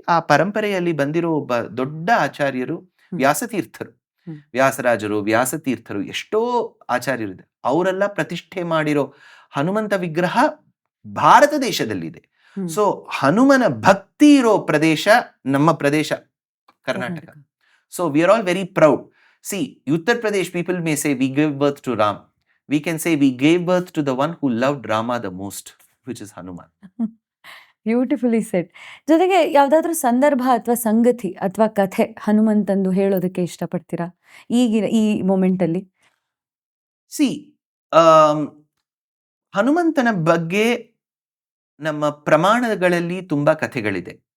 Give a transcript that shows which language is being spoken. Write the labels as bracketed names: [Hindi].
[Kannada] ಆ ಪರಂಪರೆಯಲ್ಲಿ ಬಂದಿರೋ ಒಬ್ಬ ದೊಡ್ಡ ಆಚಾರ್ಯರು ವ್ಯಾಸತೀರ್ಥರು, ವ್ಯಾಸರಾಜರು, ವ್ಯಾಸತೀರ್ಥರು, ಎಷ್ಟೋ ಆಚಾರ್ಯರಿದೆ. ಅವರೆಲ್ಲ ಪ್ರತಿಷ್ಠೆ ಮಾಡಿರೋ ಹನುಮಂತ ವಿಗ್ರಹ ಭಾರತ ದೇಶದಲ್ಲಿದೆ. ಸೊ ಹನುಮನ ಭಕ್ತಿ ಇರೋ ಪ್ರದೇಶ ನಮ್ಮ ಪ್ರದೇಶ Karnataka. [English] So we are all very proud. See, Uttar Pradesh people may say we gave birth to Ram. We can say we gave birth to the one who loved Rama the most, which is Hanuman. Beautifully set. [Kannada] ಜೊತೆಗೆ ಯಾವ್ದಾದ್ರು ಸಂದರ್ಭ ಅಥವಾ ಸಂಗತಿ ಅಥವಾ ಕಥೆ ಹನುಮಂತಂದು ಹೇಳೋದಕ್ಕೆ ಇಷ್ಟಪಡ್ತೀರಾ ಈಗಿನ ಈ ಮೊಮೆಂಟ್ ಅಲ್ಲಿ? ಸಿ, ಹನುಮಂತನ ಬಗ್ಗೆ ನಮ್ಮ ಪ್ರಮಾಣಗಳಲ್ಲಿ ತುಂಬಾ ಕಥೆಗಳಿದೆ.